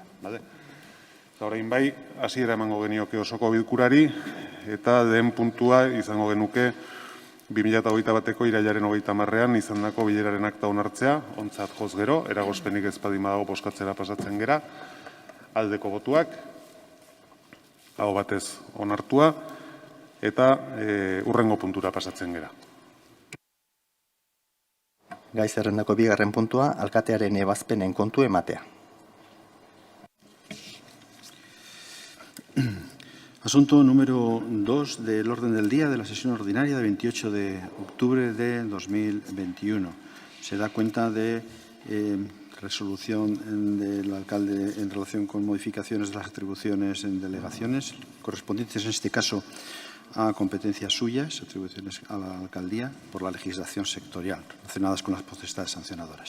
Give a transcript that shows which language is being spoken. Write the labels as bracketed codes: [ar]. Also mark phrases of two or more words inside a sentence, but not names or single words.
[eu] Eta orain bai, hasiera emango genioke osoko bilkurari, eta lehen puntua izango genuke 2021ko irailaren 30ean izandako bileraren akta onartzea, ontzat joz gero, eragozpenik ez baldin badago bozkatzera pasatzen gera, aldeko botuak, hau batez onartua, eta hurrengo puntura pasatzen gera. Gai zerrendako bigarren puntua, alkatearen ebazpenen kontu ematea. [es] Asunto número 2 del orden del día de la sesión ordinaria de 28 de octubre de 2021. Se da cuenta de resolución del alcalde en relación con modificaciones de las atribuciones en delegaciones, correspondientes en este caso a competencias suyas, atribuciones a la alcaldía por la legislación sectorial relacionadas con las potestades sancionadoras.